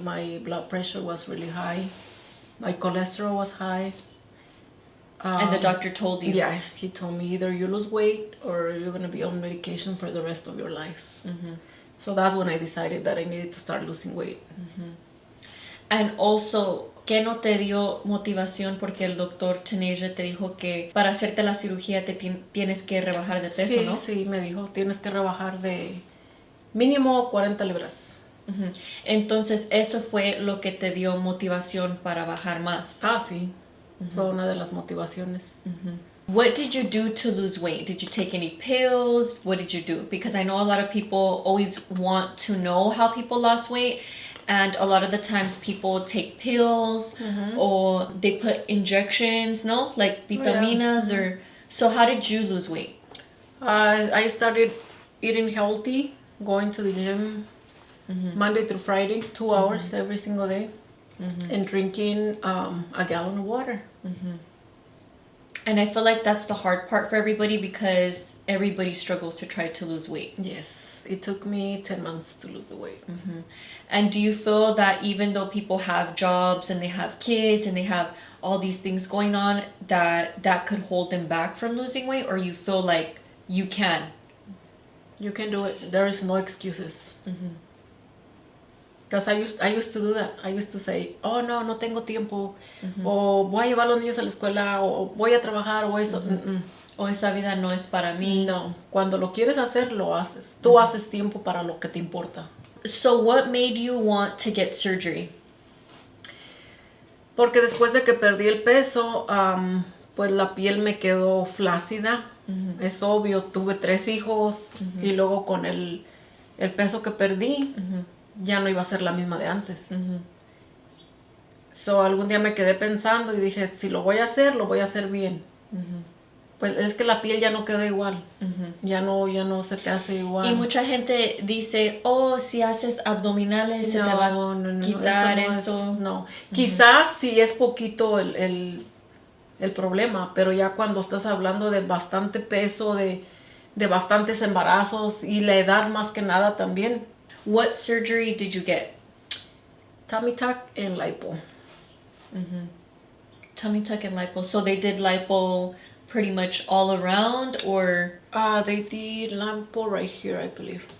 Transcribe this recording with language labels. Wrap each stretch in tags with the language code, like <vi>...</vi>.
<en>My blood pressure was really high. My cholesterol was high. And the doctor told you? Yeah, he told me either you lose weight or you're going to be on medication for the rest of your life. So that's when I decided that I needed to start losing weight. And also,</en> <es>¿qué no te dio motivación? Porque el doctor Taneja te dijo que para hacerte la cirugía te tienes que rebajar de peso, Sí, ¿no? sí, me dijo, tienes que rebajar de mínimo 40 libras. Entonces, eso fue lo que te dio motivación para bajar más. Ah, sí. Fue una de las motivaciones.</es> <en>What did you do to lose weight? Did you take any pills? What did you do? Because I know a lot of people always want to know how people lost weight. And a lot of the times people take pills or they put injections, no? Like vitaminas or... So how did you lose weight? I started eating healthy, going to the gym Monday through Friday, 2 hours every single day, and drinking a gallon of water. And I feel like that's the hard part for everybody because everybody struggles to try to lose weight. Yes, it took me 10 months to lose the weight. And do you feel that even though people have jobs and they have kids and they have all these things going on, that could hold them back from losing weight, or you feel like you can? You can do it. There is no excuses. Because I used to do that. I used to say, oh,</en> <es>no tengo tiempo. O voy a llevar a los niños a la escuela. O voy a trabajar. O eso. O esa vida no es para mí. No. Cuando lo quieres hacer, lo haces. Tú haces tiempo para lo que te importa.</es> <en>So what made you want to get surgery?</en> <es>Porque después de que perdí el peso, pues la piel me quedó flácida. Es obvio, tuve 3 hijos. Y luego con el peso que perdí, ya no iba a ser la misma de antes. So algún día me quedé pensando y dije, si lo voy a hacer bien. Pues es que la piel ya no queda igual. Ya no se te hace igual. Y mucha gente dice, oh, si haces abdominales se te va a quitar eso. No. Quizás si es poquito el problema, pero ya cuando estás hablando de bastante peso, de bastantes embarazos y la edad más que nada también.</es> <en>What surgery did you get? Tummy tuck and lipo. Tummy tuck and lipo. So they did lipo pretty much all around, or? They did lipo right here, I believe.</en>